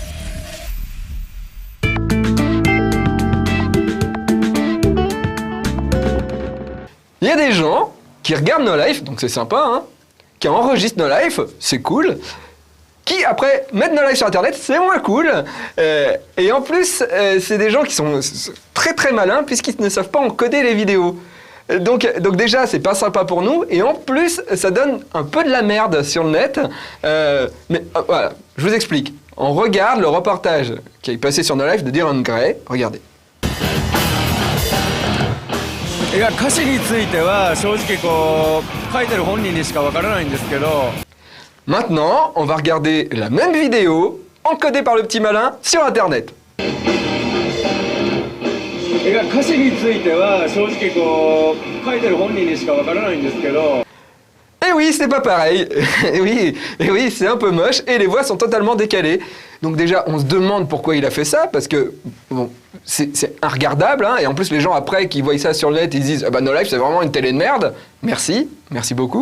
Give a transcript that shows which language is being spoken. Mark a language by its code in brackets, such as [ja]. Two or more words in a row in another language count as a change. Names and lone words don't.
[fr] Il y a des gens qui regardent nos lives, donc c'est sympa, hein, qui enregistrent nos lives, c'est cool, qui après mettent nos lives sur internet, c'est moins cool, et en plus c'est des gens qui sont très très malins puisqu'ils ne savent pas encoder les vidéos. Donc déjà c'est pas sympa pour nous, et en plus ça donne un peu de la merde sur le net, mais voilà, je vous explique. On regarde le reportage qui est passé sur nos lives de Dylan Gray, regardez. [ja] いや歌詞については正直書いてる本人にしかわからないんですけど [fr] Maintenant, on va regarder la même vidéo encodée par le petit malin sur internet. [ja] いや歌詞については正直書いてる本人にしかわからないんですけど [fr] Et oui, c'est pas pareil. Et oui, c'est un peu moche et les voix sont totalement décalées. Donc déjà, on se demande pourquoi il a fait ça, parce que bon, c'est regardable, hein, et en plus les gens après qui voient ça sur le net, ils disent ah bah No Life c'est vraiment une télé de merde. Merci beaucoup.